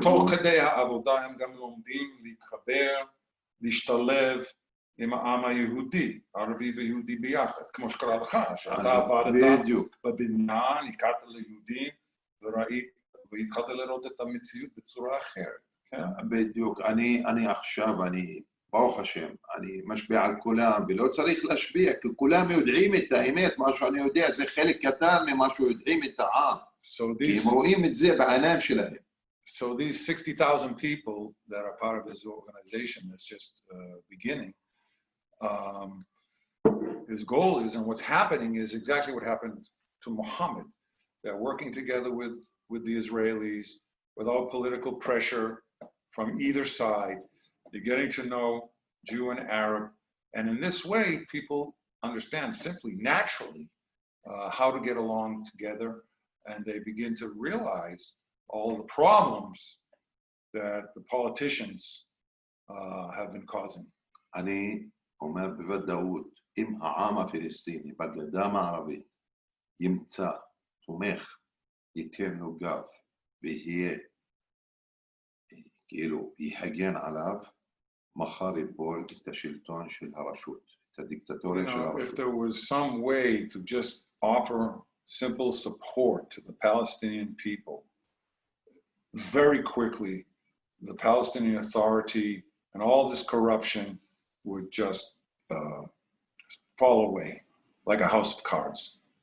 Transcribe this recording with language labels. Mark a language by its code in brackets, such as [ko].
[he] תוך כדי העבודה הם גם לומדים להתחבר, להשתלב עם העם היהודי, ערבי ויהודי ביחד, כמו שקרה לך, שאתה עבדת בבניין, הכרת ליהודים, והתחלת לראות את המציאות בצורה אחרת. בדיוק, אני עכשיו, ברוך השם, אני משפיע על כולם, ולא צריך להשפיע, כי כולם יודעים את האמת, מה שאני יודע זה חלק קטן ממה שיודעים את העם, כי הם רואים את זה בעיניים שלהם. [en] So these 60,000 people that are part of this organization that's just beginning, his goal is, and what's happening is exactly what happened to Mohammed. They're working together with the Israelis without political pressure from either side. They're getting to know Jew and Arab. And in this way, people understand simply, naturally, how to get along together. And they begin to realize all the problems that the politicians have been causing. [he] אני אומר בוודאות, אם העם הפלסטיני בגדה המערבית ימצא, תומך, ייתן לו גב, ויהיה, כאילו, יהגן עליו, מחר ייפול את השלטון של הרשות, את הדיקטטוריה של הרשות. [en] If there was some way to just offer simple support to the Palestinian people, very quickly, the Palestinian Authority and all this corruption would just fall away like a house of cards.